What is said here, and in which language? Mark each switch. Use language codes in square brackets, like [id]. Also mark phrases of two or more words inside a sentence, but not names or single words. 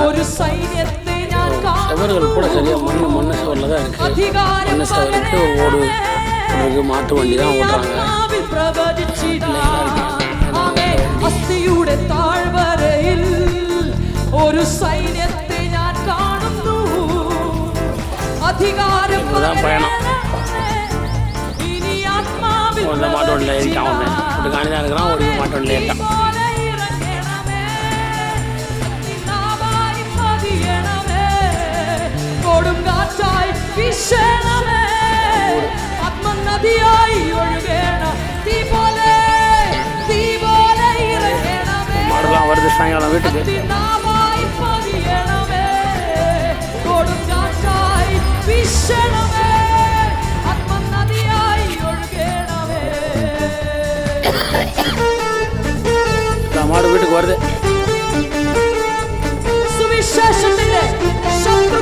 [ta] செவர்கள் கூட சரியாக மண்ணு செவரில் தான் இருக்குது. மண்ணு செவருக்கு ஒரு ஓடு ஒரு மாட்டு வண்டி தான் ஓட்டுறாங்க. [ml] ഒരു സൈന്യത്തെ ഞാൻ കാണുന്നു. [ta] இதுதான் பயணம். இந்த மாட்டு வண்டியில் ஏறிட்டான். ஒன்று ஒரு காணி தான் இருக்கிறான். ஒரு மாட்டு வண்டியில் ஏறிட்டான். [ml] കൊടുങ്കാറ്റായി വീശണമേ, ആത്മനദിയായി ഒഴുകണം, തീ പോലെ ഇറങ്ങണമേ. [ta] மாடுலாம் வருது சாயங்காலம் வீட்டுக்கு. [ml] കൊടുങ്കാറ്റായി വീശണമേ, ആത്മനദിയായി ഒഴുകണമേ. [ta] மாடு வீட்டுக்கு வருது. [ml] സുവിശേഷത്തിന്റെ